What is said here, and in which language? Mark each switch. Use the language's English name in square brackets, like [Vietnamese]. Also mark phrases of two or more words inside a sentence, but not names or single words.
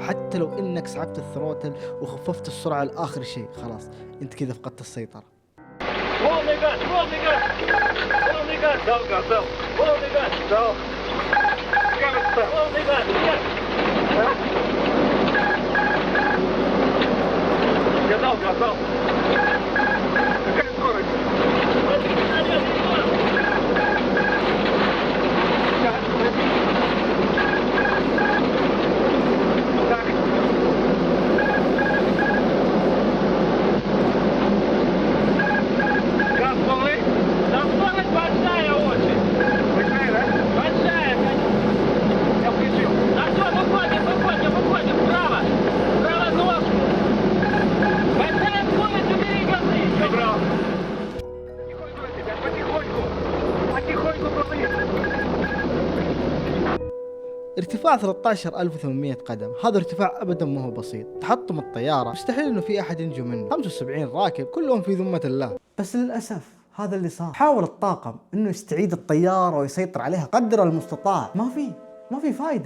[Arabic] حتى لو إنك سحبت الثروتل وخففت السرعة لآخر شيء خلاص أنت كذا فقدت السيطرة. [Russian] Газал. Какая скорость? Газ полный? Да скорость большая очень. Большая, да? Большая, конечно. Я включил. Да что, выходим, вправо. Вправо нос. Большая скорость, убери газы. Добро. Потихоньку плыви. [Arabic] ارتفاع 13800 قدم، هذا ارتفاع ابدا ما هو بسيط. تحطم الطيارة مستحيل انه في احد ينجو منه، 75 راكب كلهم في ذمة الله. بس للأسف هذا اللي صار. حاول الطاقم انه يستعيد الطيارة ويسيطر عليها قدر المستطاع، ما في فايدة.